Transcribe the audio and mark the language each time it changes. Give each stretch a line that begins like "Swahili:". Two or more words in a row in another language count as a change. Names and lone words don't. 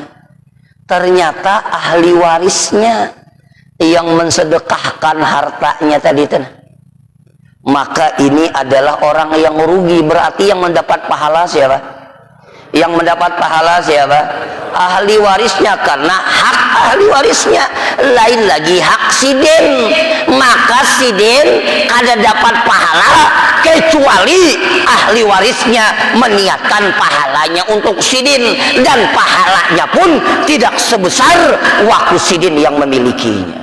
Indonesian: Ternyata ahli warisnya yang mensedekahkan hartanya tadi itu. Maka ini adalah orang yang rugi. Berarti yang mendapat pahala siapa? Yang mendapat pahala siapa? Ahli warisnya, karena hak ahli warisnya. Lain lagi hak sidin. Maka sidin kada dapat pahala kecuali ahli warisnya meniatkan pahalanya untuk sidin, dan pahalanya pun tidak sebesar waktu sidin yang memilikinya.